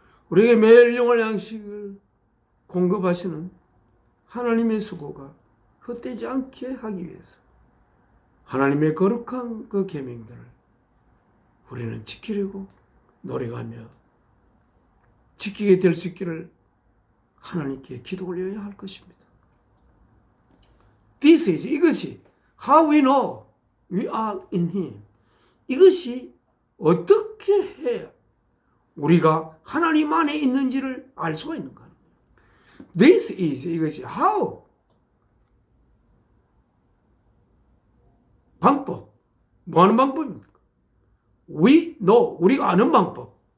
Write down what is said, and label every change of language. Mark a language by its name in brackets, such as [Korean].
[Korean] 우리에게 매일 영원한 양식을 공급하시는 하나님의 수고가 헛되지 않게 하기 위해서 하나님의 거룩한 그 계명들을 우리는 지키려고 노력하며 지키게 될 수 있기를 하나님께 기도 올려야 할 것입니다. [English] This is, 이것이 how we know we are in Him. [Korean] 이것이 어떻게 해야 우리가 하나님 안에 있는지를 알 수가 있는가? [English] This is, [Korean] 이것이 how, 방법, 뭐 하는 방법입니까? [English] We know, [Korean] 우리가 아는 방법.